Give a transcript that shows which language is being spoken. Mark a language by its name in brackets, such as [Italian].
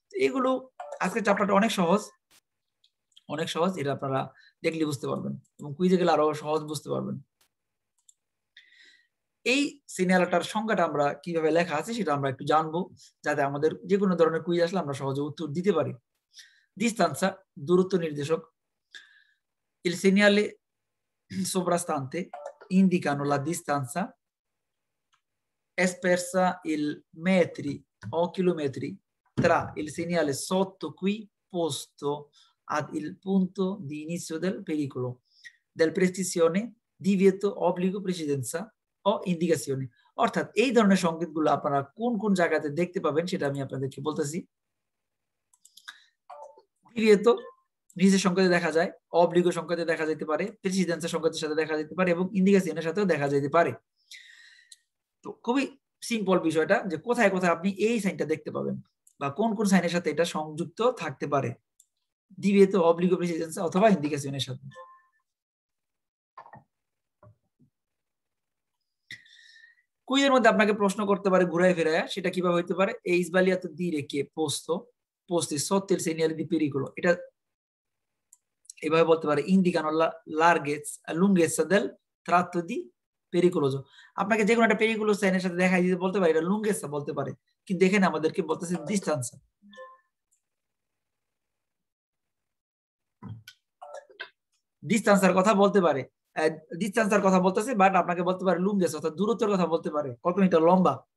[Bangla] এগুলো আজকে চ্যাপ্টারটা অনেক সহজ, অনেক সহজ, এটা আপনারা দেখলে বুঝতে পারবেন এবং কুইজে গেলে আরো সহজ বুঝতে পারবেন। এই সিগন্যালটার সংজ্ঞাটা আমরা কিভাবে লেখা আছে সেটা আমরা একটু জানবো, যাতে আমাদের যে কোনো ধরনের কুইজ আসলে আমরা সহজে উত্তর দিতে পারি। ডিস্টেন্সা দূরত্ব নির্দেশক। [Italian] Il segnale sovrastante indicano la distanza espressa in metri o chilometri tra il segnale sotto qui posto ad il punto di inizio del pericolo, del prescrizione, divieto, obbligo, precedenza [Bangla] ও ইন্ডিকেশনে। অর্থাৎ এই ধরনের সংকেতগুলো আপনারা কোন কোন জায়গাতে দেখতে পাবেন সেটা আমি আপনাদেরকে বলতেছি। ডিভিয়েতো নিজের সংকেতে দেখা যায়, অবলিগো সংকেতে দেখা যেতে পারে, প্রেসিডেন্সের সংকেতের সাথে দেখা যেতে পারে এবং ইন্ডিকেশনের সাথেও দেখা যেতে পারে। তো খুবই সিম্পল বিষয়টা যে কোথায় কোথায় আপনি এই সাইনটা দেখতে পাবেন বা কোন কোন সাইনের সাথে এটা সংযুক্ত থাকতে পারে, ডিভিয়েতো, অবলিগো, প্রেসিডেন্স অথবা ইন্ডিকেশনের সাথে। কুইজের মধ্যে আপনাকে প্রশ্ন করতে পারে ঘুরায় ফেরায়, সেটা কিভাবে হইতে পারে? [Italian] E sbagliato dire che posti sotto il segnale di pericolo, [Bangla] এটা এভাবে বলতে পারে [Italian] indicano la lunghezza del tratto di pericoloso। [Bangla] আপনাকে যে কোনো একটা পেরিকুলোস সাইনের সাথে দেখাই দিতে বলতে পারে, এটা লুঙ্গেসা বলতে পারে, কিন্তু এখানে আমাদেরকে বলতেছে ডিস্টেন্সা। ডিস্টেন্সের কথা বলতে পারে, ডিস্টেন্সের কথা বলতেছে, বাট আপনাকে বলতে পারে লুঙ্গেস অর্থাৎ দূরত্বের কথা বলতে পারে, কত মিটার লম্বা।